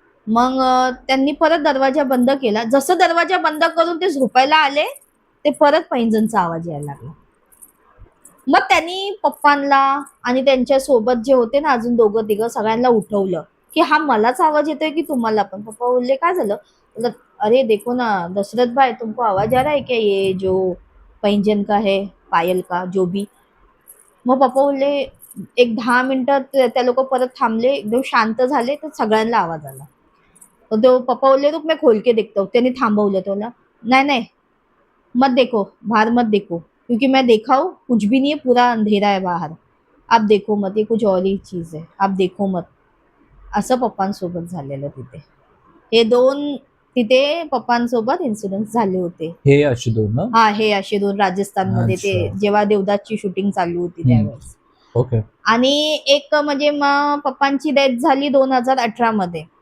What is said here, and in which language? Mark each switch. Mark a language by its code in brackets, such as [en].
[mr] मग त्यांनी परत दरवाजा बंद केला. जसं दरवाजा बंद करून ते झोपायला आले, ते परत पैंजणचा आवाज यायला लागला. मग त्यांनी पप्पांना आणि त्यांच्या सोबत जे होते ना अजून दोघं तिघं सगळ्यांना उठवलं की हा मलाच आवाज येतोय की तुम्हाला पण. पप्पा बोलले काय झालं? बोलत, [hi] अरे देखो ना दशरथ भाई, तुमको आवाज आ रहा है क्या, ये जो पैंजन का है, पायल का, जो भी. [mr] मग पप्पा बोलले, एक 10 मिनिटं त्या लोक परत थांबले, एकदम शांत झाले, तर सगळ्यांना आवाज आला. तो पप्पा बोलले [hi] रुक मैं खोल के देखता हूँ. [mr] त्यांनी थांबवलं तो ना, नाही नाही [hi] मत देखो, बाहर मत देखो, क्योंकि मैं देखा हूँ कुछ भी नहीं है, पूरा अंधेरा है बाहर, आप देखो मत, ये कुछ और ही चीज है, आप देखो मत. [mr] असं पप्पांसोबत झालेलं तिथे. हे दोन तिथे पप्पांसोबत इन्सिडेंट झाले होते. हे अशी दोन ना? हा, हे असे दोन राजस्थानमध्ये ते अच्छा. जेव्हा देवदासची शूटिंग चालू होती त्यावेळेस. ओके. आणि एक म्हणजे मग पप्पांची डेथ झाली 2018 मध्ये.